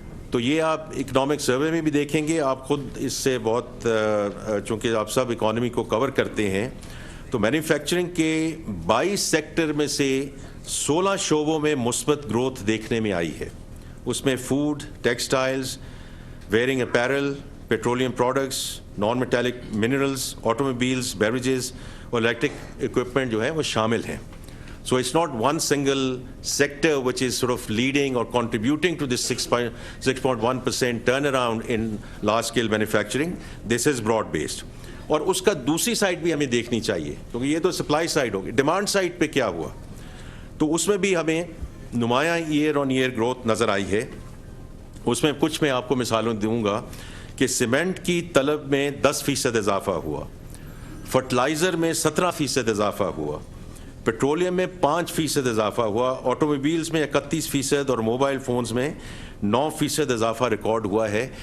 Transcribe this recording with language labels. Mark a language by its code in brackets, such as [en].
[ur] تو یہ آپ اکنامک سروے میں بھی دیکھیں گے، آپ خود اس سے بہت چونکہ آپ سب اکانومی کو کور کرتے ہیں، تو مینوفیکچرنگ کے 22 سیکٹر میں سے 16 شعبوں میں مثبت گروتھ دیکھنے میں آئی ہے. اس میں food, textiles, wearing apparel, petroleum products, naan metallic minerals, آٹوموبائلز، beverages اور الیکٹرک اکوپمنٹ جو ہیں وہ شامل ہیں. [en] So it's not one single sector which is sort of leading or contributing to this 6.1% turnaround in large scale manufacturing. This is broad based. [ur] اور اس کا دوسری side بھی ہمیں دیکھنی چاہیے، کیونکہ یہ تو سپلائی سائڈ ہوگی. ڈیمانڈ سائڈ پہ کیا ہوا، تو اس میں بھی ہمیں نمایاں ایئر آن ایئر گروتھ نظر آئی ہے. اس میں کچھ میں آپ کو مثالوں دوں گا کہ سیمنٹ کی طلب میں 10% اضافہ ہوا، فرٹیلائزر میں 17% اضافہ ہوا، پیٹرولیم میں 5% اضافہ ہوا، آٹوموبائلز میں 31% اور موبائل فونز میں 9% اضافہ ریکارڈ ہوا ہے.